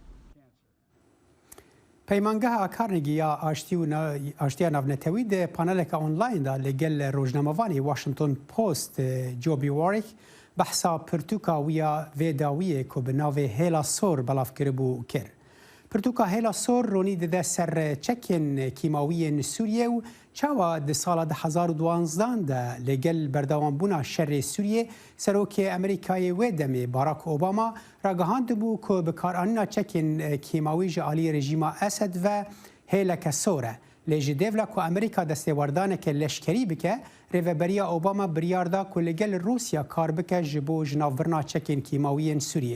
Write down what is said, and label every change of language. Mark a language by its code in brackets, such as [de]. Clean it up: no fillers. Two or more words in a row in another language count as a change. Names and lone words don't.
[ku] پەیمانگەها کارنگی یا ئاشتیا ناونەتەوی دە پانەلێکە ئۆنلایندا لەگەل ڕۆژنامەوانی واشنگتن پۆست جۆبی وارێک بەحسا پرتوکا ویە vێداویە کۆ بە ناوێ هێلا سۆر بەڵافکردبوو کرد. پرتوکا هێلا سۆر ڕۆنی دەدە سەر چەکێن کیماویên سووریە و چاوە di sala 2012 de lêgel berdewambûna şerê Sûriyê serokê Amerîkayê wê demê Barack Obama ragihandibû ku bikaranîna çekên kîmawî ji aliyê rejîma Esed ve hêleke sor e. Lê ji dêvla ku Amerîka destêwardaneke leşkerî bike, rêveberiya Obama biryar da ku li gel Rûsya kar bike ji bo jinavbirina çekên kîmawiyên Sûriyê.